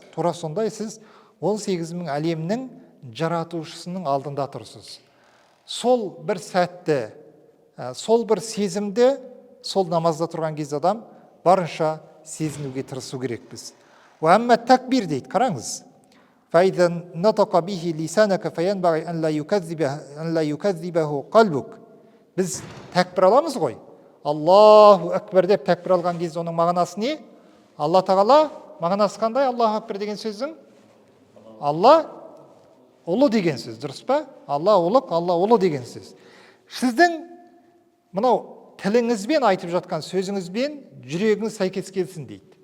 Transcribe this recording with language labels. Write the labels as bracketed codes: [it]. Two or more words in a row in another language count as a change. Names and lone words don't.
[kk] Тура сондай сіз 18 мың әлемнің жаратушысының алдында тұрсыз. Сол бір сәтті, сол бір сезімді, сол намазда тұрған кезде адам барынша сезінуге тырысу керекпіз. [ar] وأما تكبير [kk] дейді, қараңыз. [ar] فَإِذَا نَطَقَ بِهِ لِسَانَكَ فَيَنْبَغِي أَنْ لَا يُكَذِّبَهُ قَلْبُكَ. [kk] Біз тәкбір аламыз ғой. [ar] الله أكبر [kk] деп тәкбір алған кезде оның мағынасы не? Алла Тағала мағынасы қандай? [ar] الله أكبر [kk] деген сөздің? Алла ұлы деген сөз, дұрыс па? Алла ұлық, Алла ұлы деген сөз. Сіздің мынау тіліңізбен айтып жатқан сөзіңізбен жүрегіңіз сәйкес келсін дейді.